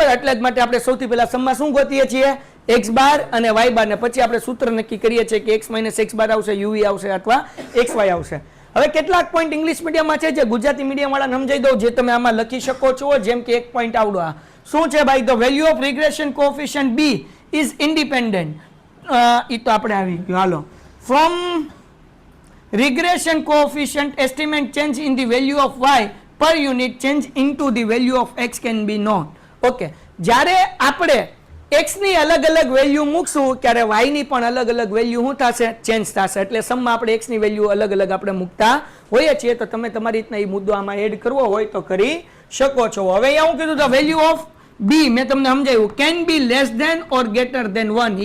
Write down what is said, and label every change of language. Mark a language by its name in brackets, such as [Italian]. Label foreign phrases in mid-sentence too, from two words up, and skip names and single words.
[Gujarati] એટલે જ માટે આપણે સૌથી પહેલા સમમાં શું ગોતીએ છીએ? x બાર અને y બાર, ને પછી આપણે સૂત્ર નક્કી કરીએ છીએ કે x - x બાર આવશે, uv આવશે અથવા xy આવશે. હવે કેટલાક પોઈન્ટ [English] English mediumમાં [Gujarati] છે જે [English] Gujarati medium [Gujarati] વાળાને સમજાઈ દઉં, જે તમે આમાં લખી શકો છો. જેમ કે એક પોઈન્ટ આવડો, આ શું છે ભાઈ? [English] the value of regression coefficient B is independent. [Gujarati] એ તો આપણે આવી ગયું. હાલો, [English] from regression coefficient estimate change in the value of y per unit change into the value of x can be known. [Gujarati] Okay, જ્યારે આપણે x ની અલગ અલગ વેલ્યુ મૂકશું ત્યારે y ની પણ અલગ અલગ વેલ્યુ શું થશે? ચેન્જ થશે. એટલે સમમાં આપણે x ની વેલ્યુ અલગ અલગ આપણે મૂકતા હોઈએ છીએ. તો તમે તમારી રીતના એ મુદ્દો આમાં એડ કરવો હોય તો કરી શકો છો. હવે અહીંયા હું કીધું [English] the value of B [Gujarati] મેં તમને સમજાવ્યું [English] can be less than or greater than 1.